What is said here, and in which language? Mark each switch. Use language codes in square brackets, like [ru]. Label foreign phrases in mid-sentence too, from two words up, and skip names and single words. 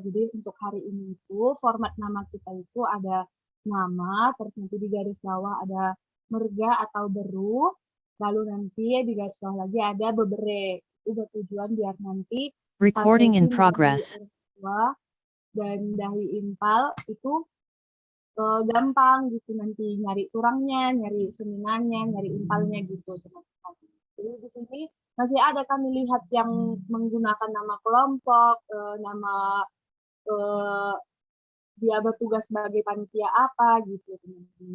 [id] Jadi untuk hari ini itu format nama kita itu ada nama, terus nanti di garis bawah ada merga atau beru, lalu nanti di garis bawah lagi ada bebere. Itu bertujuan biar nanti [en] Recording in progress. [id] dan [btx] dahi impal [id] itu gampang gitu nanti nyari turangnya, nyari seminannya, nyari impalnya gitu teman-teman. Jadi di sini masih ada kami lihat yang menggunakan nama kelompok, nama dia bertugas sebagai panitia apa gitu teman-teman.